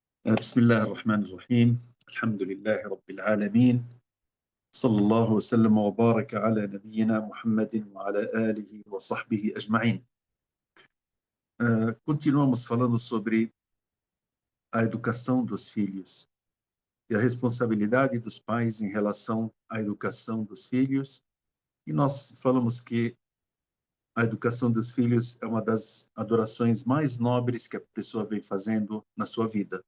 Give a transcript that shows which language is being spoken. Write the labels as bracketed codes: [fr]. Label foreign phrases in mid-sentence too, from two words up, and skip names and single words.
[ar] بسم الله الرحمن الرحيم. الحمد لله رب العالمين. صلى الله وسلم وبارك على نبينا محمد وعلى آله وصحبه أجمعين. [pt] Continuamos falando sobre a educação dos filhos e a responsabilidade dos pais em relação à educação dos filhos. E nós falamos que a educação dos filhos é uma das adorações mais nobres que a pessoa vem fazendo na sua vida.